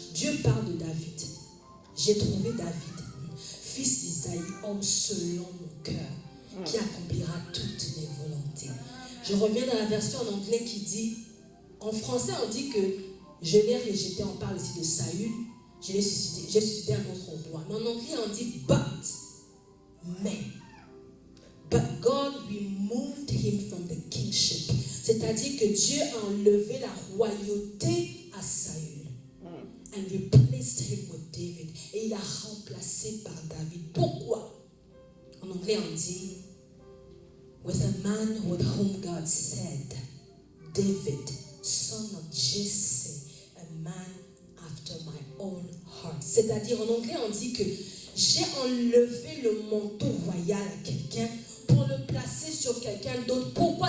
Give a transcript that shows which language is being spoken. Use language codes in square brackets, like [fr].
[fr] Dieu parle de David. J'ai trouvé David, fils d'Isaïe, homme selon mon cœur, qui accomplira toutes mes volontés. Je reviens dans la version en anglais qui dit, en français on dit que je l'ai rejeté, on parle ici de Saül, j'ai suscité un autre roi. Mais en anglais on dit [en] but God removed him from the kingship. [fr] C'est-à-dire que Dieu a enlevé la royauté à Saül. [en] And replaced him with David. [fr] Et il a remplacé par David. Pourquoi? En anglais on dit, [en] with a man with whom God said, David, son of Jesse, a man after my own heart. [fr] C'est-à-dire en anglais on dit que j'ai enlevé le manteau royal à quelqu'un pour le placer sur quelqu'un d'autre. Pourquoi?